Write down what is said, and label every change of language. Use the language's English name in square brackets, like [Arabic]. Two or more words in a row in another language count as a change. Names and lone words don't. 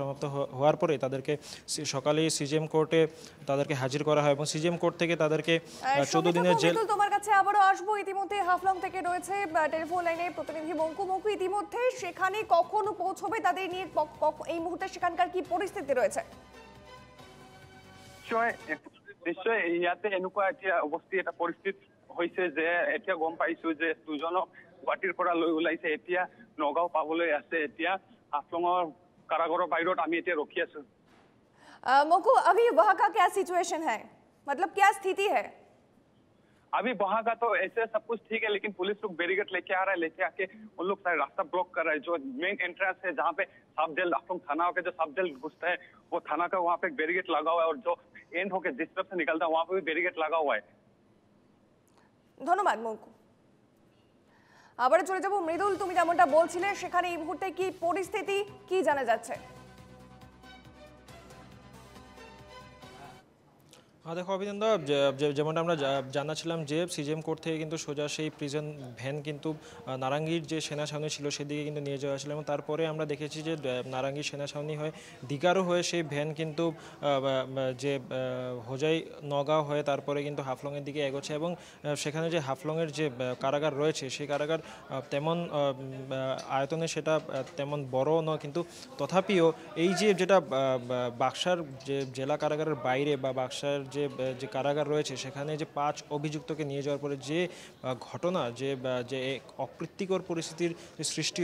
[Bangla] সমাপ্ত হওয়ার পরে তাদেরকে সকালেই সিজিএম কোর্টে তাদেরকে হাজির করা হয়, এবং সিজিএম কোর্ট থেকে তাদেরকে 14 দিনের জেল। তোমার কাছে আবারও আসবো। ইতিমধ্যে হাফলং থেকে রয়েছে টেলিফোন লাইনে প্রতিনিধি মঙ্কু। ইতিমধ্যে সেখানে কখন পৌঁছবে, তাদের নিয়ে এই মুহূর্তে সেখানকার কি পরিস্থিতি রয়েছে? [Assamese] নিশ্চয় ইয়াতে এনেকুৱা এতিয়া অৱস্থিত এটা পৰিস্থিতি হৈছে যে এতিয়া গম পাইছো যে দুজনক গুৱাহাটীৰ পৰা লৈ ওলাইছে, এতিয়া নগাঁও পাবলৈ আছে। এতিয়া হাফলঙৰ কাৰাগাৰৰ বাহিৰত আমি এতিয়া ৰখি আছো। [Hindi] मकू, अभी वहाँ का क्या सिचुएशन है, मतलब क्या स्थिति है? अभी वहां का तो ऐसे सब कुछ ठीक है, लेकिन पुलिस लोग बैरिकेड लेके आ रहा है, लेके आके उन लोग सारे रास्ता ब्लॉक कर रहा है। जो [English] main entrance [Hindi] है जहाँ पे [English] sub jail [Hindi] हाफलोंग थाना के जो [English] sub jail [Hindi] घुसता है, वो थाना का वहाँ पे बैरिकेड लगा हुआ है, और जो एंड होके जिस तरफ से निकलता है वहाँ पे भी बैरिकेड लगा हुआ है। [Bangla] ধন্যবাদ মঙ্কু। আবার চলে যাব মৃদুল, তুমি যেমনটা বলছিলে সেখানে এই মুহূর্তে কি পরিস্থিতি, কি জানা যাচ্ছে? দেখো অভিনন্দা, যেমনটা আমরা জানাছিলাম যে সিজিএম কোর্ট থেকে কিন্তু সোজা সেই [English] prison van [Bangla] কিন্তু নারাঙ্গীর যে সেনা ছাউনি ছিল সেদিকে কিন্তু নিয়ে যাওয়া হয়েছিল, এবং তারপরে আমরা দেখেছি যে নারাঙ্গীর সেনা ছাউনি হয়ে দিঘারও হয়ে সেই ভ্যান কিন্তু যে হোজাই নগাঁও হয়ে তারপরে কিন্তু হাফলংয়ের দিকে এগোচ্ছে, এবং সেখানে যে হাফলংয়ের যে কারাগার রয়েছে সেই কারাগার তেমন আয়তনে সেটা তেমন বড় নয়, কিন্তু তথাপিও এই যে যেটা বাক্সার যে জেলা কারাগারের বাইরে বা বাক্সার যে কারাগার রয়েছে সেখানে যে 5 অভিযুক্তকে নিয়ে যাওয়ার পরে যে ঘটনা, যে অপ্রীতিকর পরিস্থিতির সৃষ্টি